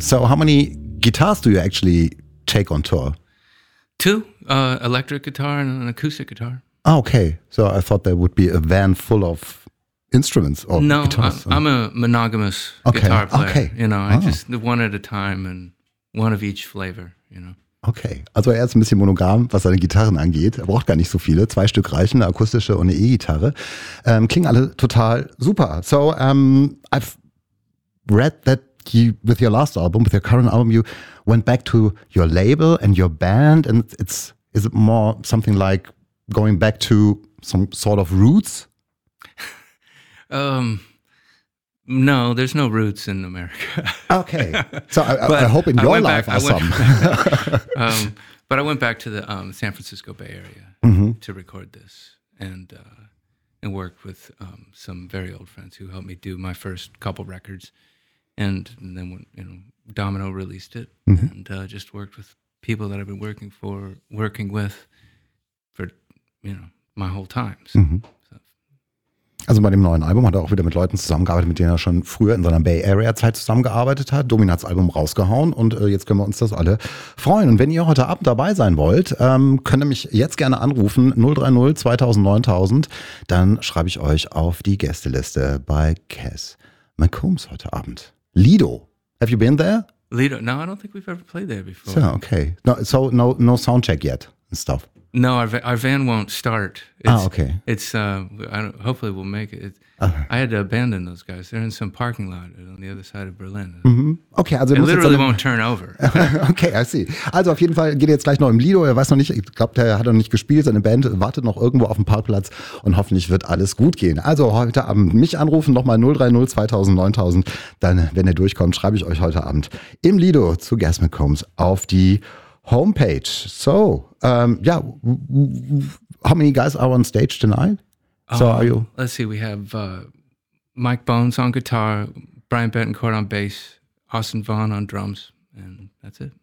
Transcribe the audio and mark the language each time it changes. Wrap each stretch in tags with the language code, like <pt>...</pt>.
<en>So how many guitars do you actually take on tour? Two, electric guitar and an acoustic guitar. Oh, okay. So I thought there would be a van full of instruments or no, guitars. No, I'm a monogamous guitar player. Okay. You know, I just one at a time and one of each flavor, you know.</en> <de>Okay, also er ist ein bisschen monogam, was seine Gitarren angeht. Er braucht gar nicht so viele. Zwei Stück reichen, eine akustische und eine E-Gitarre. Klingen alle total super.</de> <en>So, I've read that you, with your last album, with your current album, you went back to your label and your band. And it's, is it more something like going back to some sort of roots? No, there's no roots in America. Okay. So I hope in your life there's some. But I went back to the San Francisco Bay Area to record this and worked with some very old friends who helped me do my first couple records. And then, you know, Domino released it and just worked with people that I've been working with for, you know, my whole time.</en> <de>So, also bei dem neuen Album hat er auch wieder mit Leuten zusammengearbeitet, mit denen er schon früher in seiner Bay Area Zeit zusammengearbeitet hat. Domino hat das Album rausgehauen und jetzt können wir uns das alle freuen. Und wenn ihr heute Abend dabei sein wollt, könnt ihr mich jetzt gerne anrufen, 030 2000 9000. Dann schreibe ich euch auf die Gästeliste bei Cass McCombs heute Abend.</de> <en>Lido, have you been there? Lido, no, I don't think we've ever played there before. So, okay, no soundcheck yet and stuff. No, our van won't start. It's hopefully we'll make it. I had to abandon those guys. They're in some parking lot on the other side of Berlin.</en> <de>Okay, also</de> <en>it literally won't turn over. Okay, I see.</en> <de>Also auf jeden Fall geht er jetzt gleich noch im Lido. Er weiß noch nicht, ich glaube, der hat noch nicht gespielt. Seine Band wartet noch irgendwo auf dem Parkplatz und hoffentlich wird alles gut gehen. Also heute Abend mich anrufen, nochmal 030 2000 9000. Dann, wenn er durchkommt, schreibe ich euch heute Abend im Lido zu Cass McCombs auf die Homepage.</de> <en>So, yeah, how many guys are on stage tonight? So are you? Let's see, we have Mike Bones on guitar, Brian Betancourt on bass, Austin Vaughn on drums, and that's it.</en>